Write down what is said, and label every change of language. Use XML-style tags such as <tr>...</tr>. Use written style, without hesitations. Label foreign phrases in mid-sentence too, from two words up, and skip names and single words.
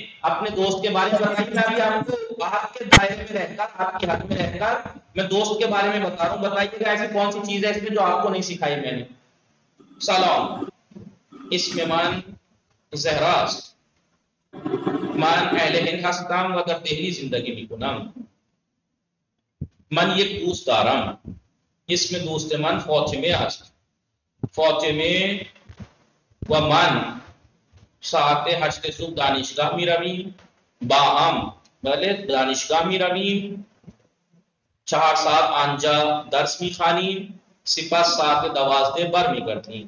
<ur>اپنے دوست کے بارے میں بتائیے، میں ابھی آپ کو آپ کے دائرے میں رہ کر، آپ کے حق میں رہ کر میں دوست کے بارے میں بتا رہا ہوں، بتائیے گا ایسی کون سی چیز ہے اس میں جو آپ کو نہیں سکھائی میں نے.</ur> <fa>سلام</fa> <ur>اس میں</ur> <fa>مان زہراست مان اہل ہند ہستم و در دہلی زندگی می کنم من یک دوست دارم اس میں دوست من فاطمه است. فاطمه و من ساعت 8 صبح دانشگاه می رویم، با هم بله دانشگاه می رویم، 4 ساعت آنجا درس می خوانیم، سپس ساعت 12 بر می گردیم.</fa>